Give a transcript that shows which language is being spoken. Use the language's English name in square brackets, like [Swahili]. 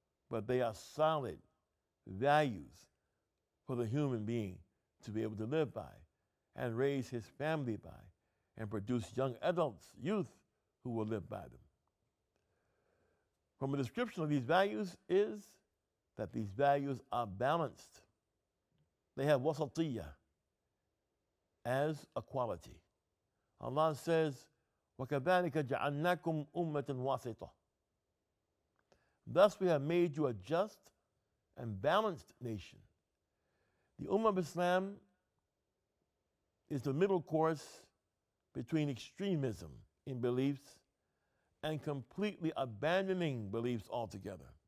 [English] But they are solid values for the human being to be able to live by and raise his family by and produce young adults, youth, who will live by them. From a description of these values is that these values are balanced. They have wasatiyah as a quality. Allah says, [Arabic] وَكَذَلِكَ جَعَلْنَاكُمْ أُمَّةً وَاسِطَةً. [English] Thus we have made you a just and balanced nation. The Ummah of Islam is the middle course between extremism in beliefs and completely abandoning beliefs altogether.